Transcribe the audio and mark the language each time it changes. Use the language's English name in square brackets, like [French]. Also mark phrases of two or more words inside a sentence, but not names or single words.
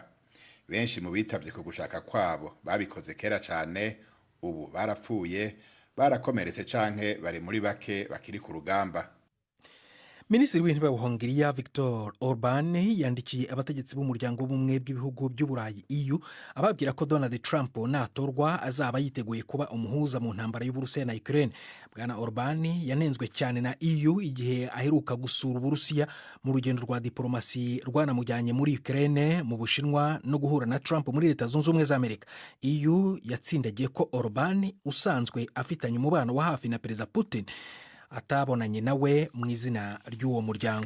[Kinyarwanda] Benshi mu bitavye ku gushaka kwabo babikoze kera cyane, ubu barapfuye, barakomeretse canke bari muri bake bakiri ku rugamba. Minisitiri w'intebe wa Hongiriya Viktor Orban yandikiye abategetsi b'umuryango w'ubumwe bw'ibihugu by'Uburayi EU ababwira ko Donald Trump natorwa azaba yiteguye kuba umuhuza mu ntambara y'Uburusiya na Ukraine. Bwana Orban yanenzwe cyane na EU igihe aheruka gusura Uburusiya mu rugendo rwa diplomasi rwanamujyanye muri Ukraine, mu Bushinwa no guhura na Trump muri Leta Zunze Ubumwe za Amerika. EU yatsindagiye ko Orban usanzwe afitanye umubano wa hafi na Perezida Putin atabonanye nawe mu izina ry'uwo muryango.